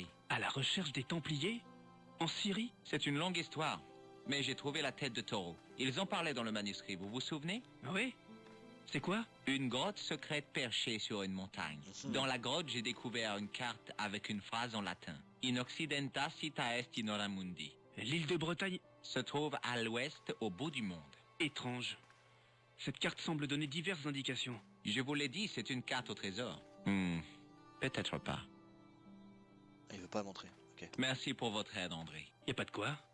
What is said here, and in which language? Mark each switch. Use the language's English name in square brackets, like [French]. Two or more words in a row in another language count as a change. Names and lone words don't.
[French] À la recherche des Templiers? En Syrie? C'est une longue histoire, mais j'ai trouvé la tête de taureau. Ils en parlaient dans le manuscrit, vous vous souvenez? Oui. C'est quoi? Une grotte secrète perchée sur une montagne. Dans la grotte, j'ai découvert une carte avec une phrase en latin. [Latin] In occidenta cita est in hora mundi. [French] L'île de Bretagne se trouve à l'ouest, au bout du monde. Étrange. Cette carte semble donner diverses indications. Je vous l'ai dit, c'est une carte au trésor. Peut-être pas. Il veut pas montrer. Ok. Merci pour votre aide, André. Y a pas de quoi.